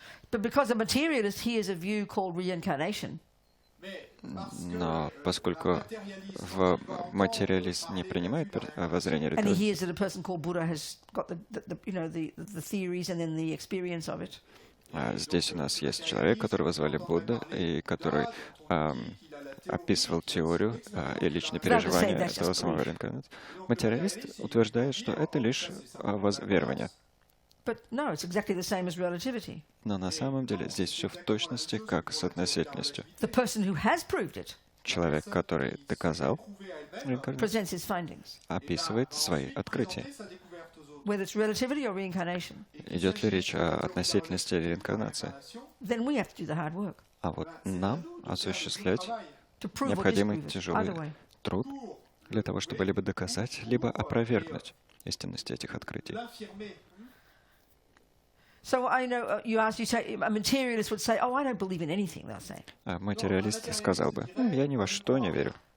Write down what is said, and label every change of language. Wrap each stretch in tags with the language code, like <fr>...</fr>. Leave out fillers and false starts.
<en>But because a materialist hears a view called reincarnation,</en> <ru>Но поскольку материалист не принимает воззрение</ru> <en>and he hears that a person called Buddha has got the theories and then the experience of it,</en> <ru>здесь у нас есть человек, которого звали Будда, и который описывал теорию и личные переживания этого самого реинкарнации. Материалист утверждает, что это лишь верование.</ru> <en>but no, it's exactly the same as relativity.</en> <ru>Но на самом деле здесь все в точности, как с относительностью.</ru> <en>The person who has proved it</en> <ru>Человек, который доказал реинкарнацию,</ru> <en>presents his findings,</en> <ru>описывает свои открытия.</ru> <en>whether it's relativity or reincarnation.</en> <ru>Идет ли речь о относительности или реинкарнации?</ru> <en>Then we have to do the hard work</en> <ru>А вот нам осуществлять</ru> <en>to prove or</en> <ru>необходимый</ru> <en>disprove it.</en> <ru>тяжелый</ru> <en>Either way.</en> <ru>труд для того, чтобы либо доказать, либо опровергнуть истинность этих открытий.</ru> <en>So I know you say a materialist would say, "Oh, I don't believe in anything." They'll say.</en> <ru>А материалист сказал бы: «Я ни во что не верю».</ru>